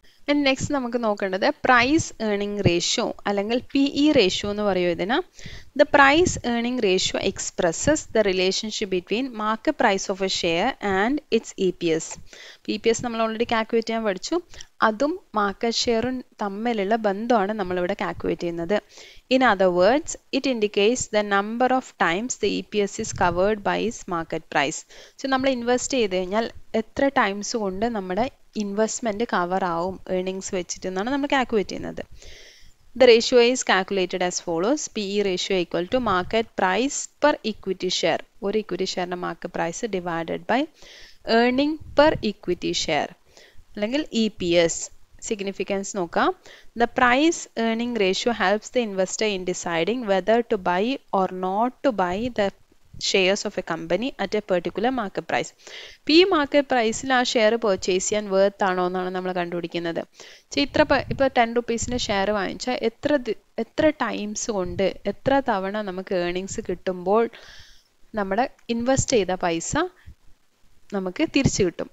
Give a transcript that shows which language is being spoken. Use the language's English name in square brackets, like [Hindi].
[Malayalam] And next നമുക്ക് നോക്കേണ്ടത് price earning ratio അല്ലെങ്കിൽ PE റേഷ്യോ എന്ന് പറയും ഇതിന്. [English] The price earning ratio expresses the relationship between market price of a share and its EPS. [Malayalam] EPS നമ്മൾ already calculate ചെയ്യാൻ പഠിച്ചു. അതും മാർക്കറ്റ് ഷെയറും തമ്മിലുള്ള ബന്ധമാണ് നമ്മളിവിടെ കാൽക്കുലേറ്റ് ചെയ്യുന്നത്. [English] In other words, it indicates the number of times the EPS is covered by its market price. [Malayalam] So നമ്മൾ ഇൻവെസ്റ്റ് ചെയ്ത് കഴിഞ്ഞാൽ എത്ര ടൈംസ് കൊണ്ട് നമ്മുടെ ഇൻവെസ്റ്റ്മെൻറ്റ് കവർ ആവും ഏർണിങ്സ് വെച്ചിട്ട് എന്നാണ് നമ്മൾ കാൽക്കുലേറ്റ് ചെയ്യുന്നത്. [English] The ratio is calculated as follows. PE ratio equal to market price per equity share. [Malayalam] ഒരു equity ഷെയറിൻ്റെ market price divided by earning per equity share അല്ലെങ്കിൽ EPS. Significance നോക്കാം. [English] The price earning ratio helps the investor in deciding whether to buy or not to buy the shares of a company at a particular market price. [Malayalam] P market price ൽ ആ share purchase ചെയ്യാൻ വേർത്ത് ആണോ എന്നാണ് നമ്മൾ കണ്ടുപിടിക്കുന്നത്. ഇപ്പോൾ 10 റുപ്പീസിൻ്റെ share വാങ്ങിച്ചാൽ എത്ര ടൈംസ് കൊണ്ട് എത്ര തവണ നമുക്ക് ഏർണിങ്സ് കിട്ടുമ്പോൾ നമ്മുടെ ഇൻവെസ്റ്റ് ചെയ്ത പൈസ നമുക്ക് തിരിച്ചു കിട്ടും.